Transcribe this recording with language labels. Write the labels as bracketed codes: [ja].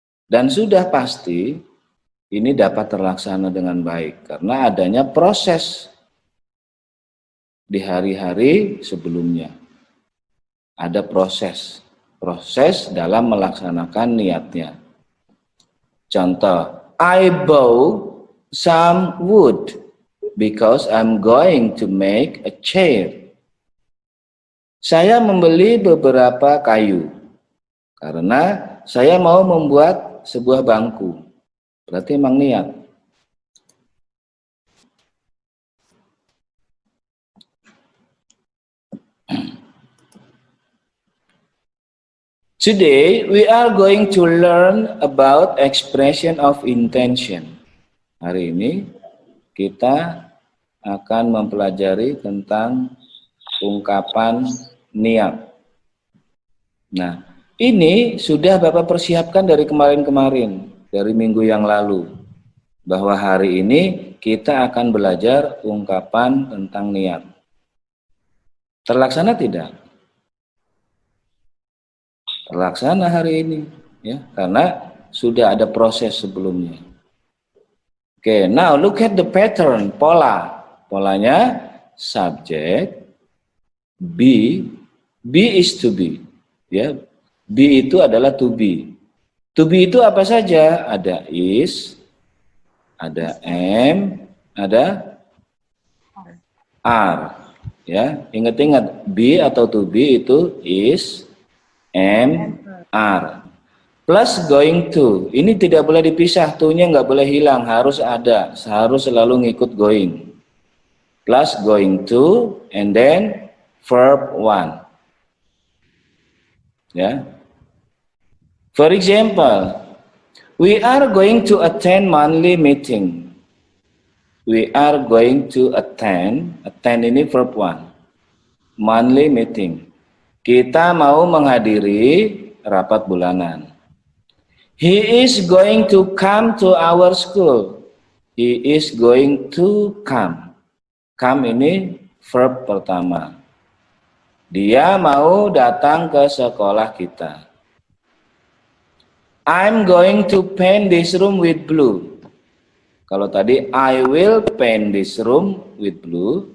[id] Dan sudah pasti ini dapat terlaksana dengan baik karena adanya proses di hari-hari sebelumnya. Ada proses dalam melaksanakan niatnya. [en] Contoh, I bought some wood because I'm going to make a chair. [id] Saya membeli beberapa kayu karena saya mau membuat sebuah bangku. Berarti emang niat. [en] Today we are going to learn about expression of intention. [id] Hari ini kita akan mempelajari tentang ungkapan niat. Nah, ini sudah Bapak persiapkan dari kemarin-kemarin, dari minggu yang lalu. Bahwa hari ini kita akan belajar ungkapan tentang niat. Terlaksana tidak? Terlaksana hari ini, ya, karena sudah ada proses sebelumnya. [en] Oke, now look at the pattern, [id] pola. Polanya [en] subject, be is to be. [id] Ya, be itu adalah to be. To be itu apa saja? Ada is, ada am, ada are. Ya, ingat-ingat be atau to be itu is, am, are. Plus going to, ini tidak boleh dipisah, to-nya nggak boleh hilang, harus ada, harus selalu ngikut going. [en] Plus going to, and then verb one. Ya. For example, we are going to attend monthly meeting. We are going to attend ini verb one. Monthly meeting. [id] Kita mau menghadiri rapat bulanan. [en] He is going to come to our school. He is going to come. Come ini verb pertama. [id] Dia mau datang ke sekolah kita. [en] I'm going to paint this room with blue. [id] Kalau tadi [en] I will paint this room with blue.